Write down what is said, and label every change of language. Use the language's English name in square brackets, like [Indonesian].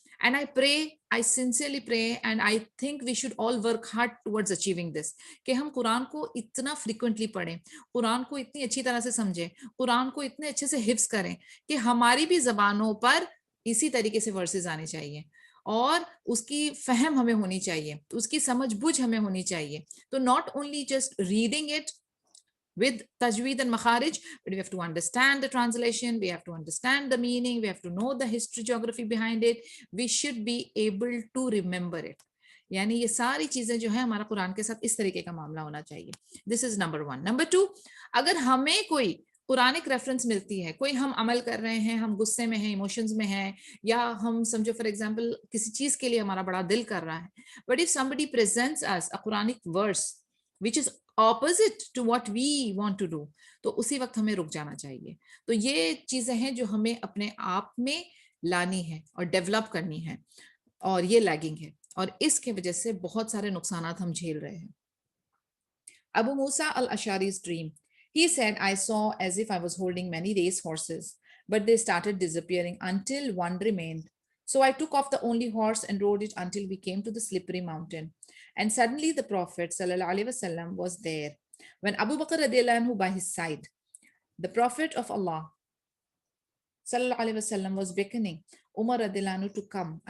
[English] And I sincerely pray and I think we should all work hard towards achieving this, [Urdu] کہ ہم قرآن کو اتنا frequently پڑھیں, قرآن کو اتنی اچھی طرح سے سمجھیں, قرآن کو اتنے اچھے سے حفظ کریں کہ ہماری بھی زبانوں پر اسی طریقے سے ورسز آنے چاہیے اور اس کی فہم ہمیں ہونی چاہیے, اس کی سمجھ بوجھ ہمیں ہونی چاہیے. [English] تو not only just reading it with tajweed and makharij, but we have to understand the translation, we have to understand the meaning, we have to know the history, geography behind it, we should be able to remember it. [Urdu] یعنی یہ ساری چیزیں جو ہیں ہمارا قرآن کے ساتھ اس طریقے کا معاملہ ہونا چاہیے. [English] This is number 1. [Urdu] نمبر 2, اگر ہمیں کوئی قرآنک ریفرنس ملتی ہے, کوئی ہم عمل کر رہے ہیں, ہم غصے میں ہیں, ایموشنز میں ہیں, یا ہم سمجھو [English] for example [Urdu] کسی چیز کے لیے ہمارا بڑا دل کر رہا ہے, [English] but if somebody presents us a Quranic verse which is opposite to what we want to do, [Urdu] تو اسی وقت ہمیں رک جانا چاہیے. تو یہ چیزیں ہیں جو ہمیں اپنے آپ میں لانی ہے اور ڈیولپ کرنی ہے, اور یہ لیگنگ ہے, اور اس کے وجہ سے بہت سارے نقصانات ہم جھیل رہے ہیں. [English] Abu Musa al-Ashari's dream. He said, I saw as if I was holding many race horses, but they started disappearing until one remained. So I took off the only horse and rode it until we came to the slippery mountain. And suddenly the Prophet ﷺ was there. When Abu Bakr radiallahu anhu by his side, the Prophet of Allah ﷺ was beckoning Umar radiallahu anhu to come.